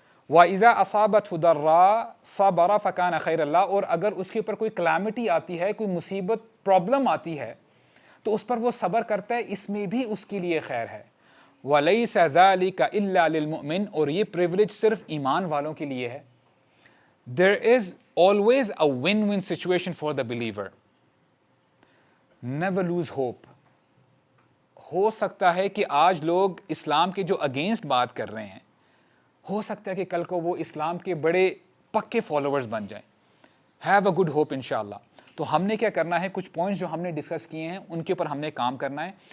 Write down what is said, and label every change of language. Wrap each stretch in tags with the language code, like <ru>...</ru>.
<ar>وَإِذَا أَصَابَتْهُ ضَرَّاءٌ صَبَرَ فَكَانَ خَيْرًا لَهُ،</ar> <ur>اور اگر اس کے اوپر کوئی کلیمٹی آتی ہے، کوئی مصیبت پرابلم آتی ہے تو اس پر وہ صبر کرتا ہے، اس میں بھی اس کے لیے خیر ہے.</ur> <ar>وَلَيْسَ ذَلِكَ إِلَّا لِلْمُؤْمِنِ،</ar> <ur>اور یہ پریولیج صرف ایمان والوں کے لیے ہے.</ur> <en>There is always a win-win situation for the believer. Never lose hope.</en> <ur>ہو سکتا ہے کہ آج لوگ اسلام کے جو اگینسٹ بات کر رہے ہیں، ہو سکتا ہے کہ کل کو وہ اسلام کے بڑے پکے فالوورز بن جائیں. ہیو اے گڈ ہوپ انشاءاللہ. تو ہم نے کیا کرنا ہے؟ کچھ پوائنٹس جو ہم نے ڈسکس کیے ہیں ان کے اوپر ہم نے کام کرنا ہے.</ur>